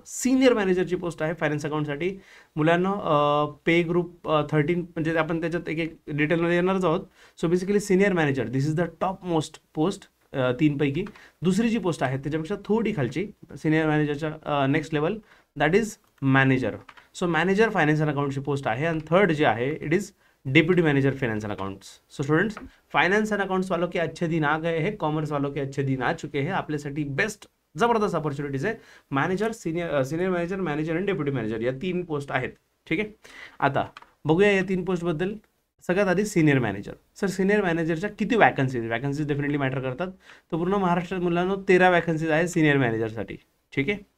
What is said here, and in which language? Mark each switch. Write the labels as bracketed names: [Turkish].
[Marathi] Senior मॅनेजरची post आहे finance अकाउंटसाठी मुलांना. पे group 13 म्हणजे आपण त्याच्यात एक एक डिटेलमध्ये येणारच आहोत. [English] So basically senior manager, this is the top most post 3 पैकी. [Marathi] दुसरी जी पोस्ट आहे त्याच्यापेक्षा थोडी खालची, सिनियर मॅनेजरच्या next level, [English] That is manager. [Marathi] So manager finance and अकाउंटची post आहे. आणि थर्ड जे आहे, [English] It is deputy manager finance and accounts. So students, [Hindi] finance and accounts वालों के अच्छे दिन आ गए हैं, कॉमर्स वालों के अच्छे दिन आ चुके हैं. [Marathi] आपल्यासाठी बेस्ट जबरदस्त अपॉर्च्युनिटीज आहे. मॅनेजर, सिनियर मॅनेजर, मॅनेजर आणि डेप्युटी मॅनेजर या 3 पोस्ट आहेत. ठीक आहे. आता बघूया या 3 पोस्टबद्दल. सगळ्यात आधी सिनियर मॅनेजर. सर, सिनियर मॅनेजरच्या किती वॅकन्सीज डेफिनेटली मॅटर करतात. तर पूर्ण महाराष्ट्रात मुलांना 13 वॅकन्सीज आहेत सिनियर मॅनेजरसाठी. ठीक आहे.